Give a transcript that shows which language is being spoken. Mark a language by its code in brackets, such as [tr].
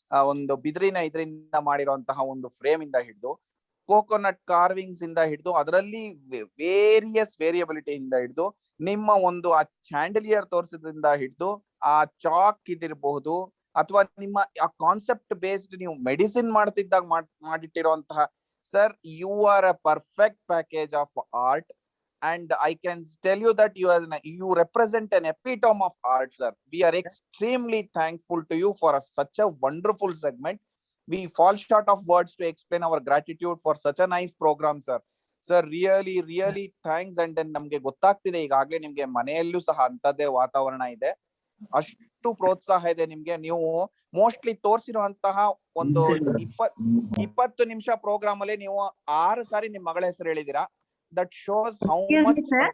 [kn] ಒಂದು ಬಿದಿರಿನ ಇದರಿಂದ ಮಾಡಿರುವಂತಹ ಒಂದು ಫ್ರೇಮ್ ಇಂದ ಹಿಡಿದು, ಕೋಕೋನಟ್ ಕಾರ್ವಿಂಗ್ಸ್ ಇಂದ ಹಿಡಿದು, ಅದರಲ್ಲಿ ವೇರಿಯಸ್ ವೇರಿಯಬಿಲಿಟಿ ಇಂದ ಹಿಡಿದು, ನಿಮ್ಮ ಒಂದು ಆ ಚಾಂಡಲಿಯರ್ ತೋರಿಸೋದ್ರಿಂದ ಹಿಡಿದು, ಆ ಚಾಕ್ ಇದಿರಬಹುದು, ಅಥವಾ ನಿಮ್ಮ ಆ ಕಾನ್ಸೆಪ್ಟ್ ಬೇಸ್ಡ್ ನೀವು medicine ಮಾಡ್ತಿದ್ದಾಗ ಮಾಡಿಟ್ಟಿರುವಂತಹ, [en] sir, you are a perfect package of art, and I can tell you that you represent an epitome of art, sir. We are extremely thankful to you for such a wonderful segment. We fall short of words to explain our gratitude for such a nice program, sir. Sir, really thanks. And then [kn] ನಮ್ಗೆ ಗೊತ್ತಾಗ್ತಿದೆ ಈಗಾಗ್ಲೇ ನಿಮ್ಗೆ ಮನೆಯಲ್ಲೂ ಸಹ ಅಂತದೇ ವಾತಾವರಣ ಇದೆ, ಅಷ್ಟು ಪ್ರೋತ್ಸಾಹ ಇದೆ ನಿಮ್ಗೆ. ನೀವು ಮೋಸ್ಟ್ಲಿ ತೋರಿಸಿರುವಂತಹ ಒಂದು 20 ನಿಮಿಷ ಪ್ರೋಗ್ರಾಮ್ ಅಲ್ಲಿ ನೀವು 6 ಸಾರಿ ನಿಮ್ ಮಗಳ ಹೆಸರು ಹೇಳಿದೀರಾ. [en] That shows how much.